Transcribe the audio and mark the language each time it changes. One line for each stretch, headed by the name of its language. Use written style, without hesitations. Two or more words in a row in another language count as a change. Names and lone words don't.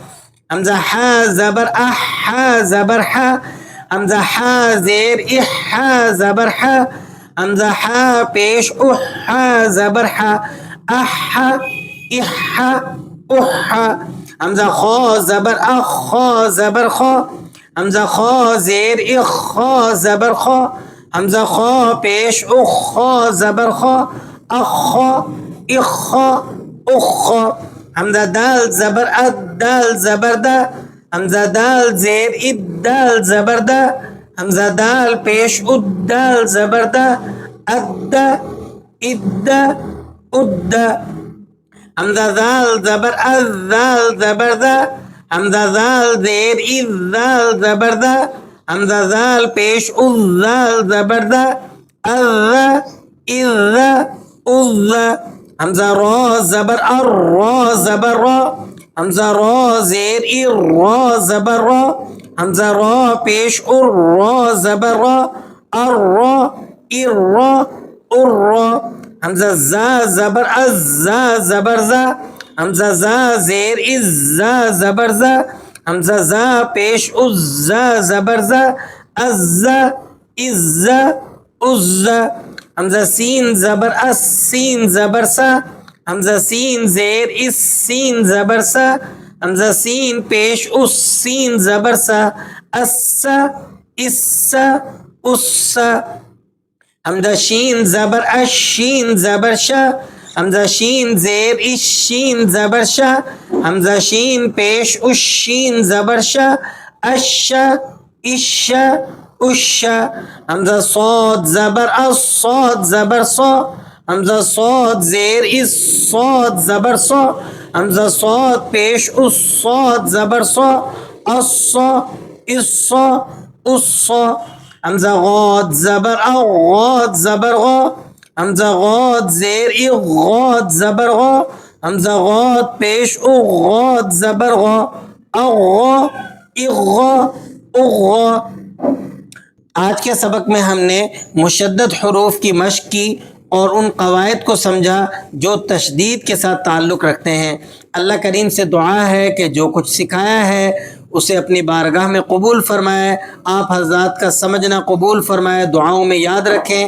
Urdu: حمزہ ح زبر اح ح زبر ح، حمزہ ح زیر اح ح زبر ح، حمزہ ح پیش اح ح زبر ح، اح اح اح، حمزہ خا زبر اخ خا زبر خا، حمزہ خا زیر اخ خا زبر خا، حمزہ خا پیش اخ خا زبر خا، اخ اخ اخ، حمزہ دال زبر اد دال زبر دا، حمزہ دال زیر اد دال زبر دا، حمزہ دال پیش اد دال زبر دا، اد اد اد، حمزہ دال زبر از دال زبر دا، حمزہ دال زیر از دال زبر دا، حمزہ دال پیش از دال زبر دا، از از از، حمزہ را زبر ار را زبر را، حمزہ را زیر ار را زبر را، حمزہ را پیش ار را زبر را، ار را ار را ار را، حمزہ زا زبر از زا زبر زا، حمزہ زا زیر از زا زبر زا، حمزہ زا پیش از زا زبر زا، از زا از زا از، حمزہ سین زبر اس سین زبر سا، حمزہ سین زیر اس سین زبر سا، حمزہ سین پیش اس سین زبر سا، اس اس اس، حمزہ شین زبر اش شین زبر شا، حمزہ شین زیر اس شین زبر شا، حمزہ شین پیش اس شین زبر شا، اش اش اش، حمزہ صاد زبر اس صاد زبر صا، حمزہ صاد زیر اس صاد زبر صا، حمزہ صاد پیش اس صاد زبر صا، الصا الصا الصا، حمزہ غاد زبر ا غاد زبر غا، حمزہ غاد زیر ا غاد زبر غا، حمزہ غاد پیش او غاد زبر غا، اغا اغا اغا۔ آج کے سبق میں ہم نے مشدد حروف کی مشق کی اور ان قواعد کو سمجھا جو تشدید کے ساتھ تعلق رکھتے ہیں. اللہ کریم سے دعا ہے کہ جو کچھ سکھایا ہے اسے اپنی بارگاہ میں قبول فرمائے، آپ حضرات کا سمجھنا قبول فرمائے، دعاؤں میں یاد رکھیں.